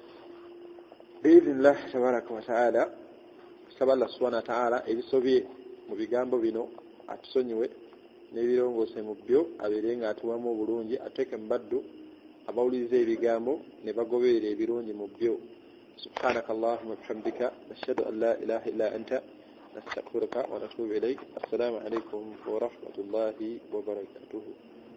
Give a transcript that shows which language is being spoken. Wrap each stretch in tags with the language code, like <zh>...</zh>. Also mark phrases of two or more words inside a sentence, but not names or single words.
<ar>بإذن الله تبارك وتعالى tusaba الله سبحانه وتعالى</ar> <lg>ebisobye mu bigambo bino atusonyiwe n'ebirongoose mu byo abeere nga atuwamu obulungi ateeke mu baddu abawuliriza ebigambo ne bagoberera ebirungi mu byo</lg> <ar>سبحانك اللهم بحمدك نشهد أن لا إله إلا أنت نستغفرك ونتوب إليك السلام عليكم ورحمة الله وبركاته</ar>